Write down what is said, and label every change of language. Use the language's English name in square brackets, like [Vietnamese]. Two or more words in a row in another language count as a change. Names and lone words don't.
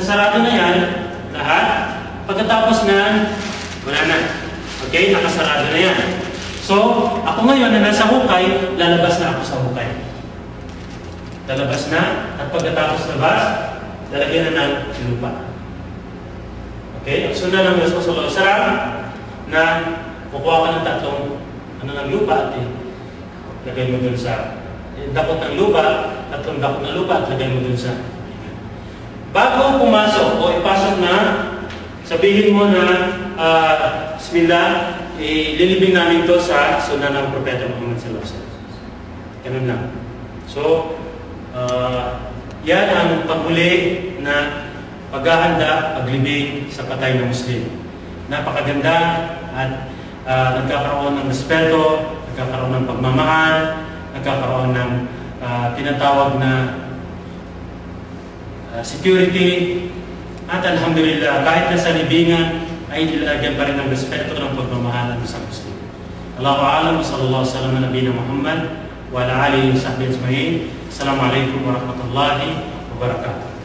[Filipino] Isasarado na yan, lahat, Pagkatapos na, wala na. Okay? Nakasarado na yan. So, ako ngayon na nasa hukay, lalabas na ako sa hukay. Lalabas na, at pagkatapos labas, lalagyan na ng lupa. Okay? Ang sundan ng Rasul [Arabic] صلى الله عليه وسلم [Filipino] na kukuha ka ng tatlong ng lupa at lagay mo dun sa dakot ng lupa, tatlong dakot ng lupa at lagay mo dun sa bago pumasok o ipasok na, sabihin mo na Bismillah, ililibing namin to sa sunan ng Propeta Muhammad [Arabic] صلى الله عليه وسلم. [Filipino] Ganun lang. So, yan ang paghuli na paghahanda, paglibing sa patay ng Muslim. Napakaganda at nagkakaroon ng respeto, nagkakaroon ng pagmamahal, nagkakaroon ng tinatawag na security, at alhamdulillah, kahit nasa libingan, ay nilalagyan pa rin ng respeto ng pagmamahal ng isang Muslim. [Arabic] الله أعلم، صلى الله عليه وسلم نا نبي محمد وعلى آله وصحبه أجمعين. السلام عليكم ورحمة الله وبركاته.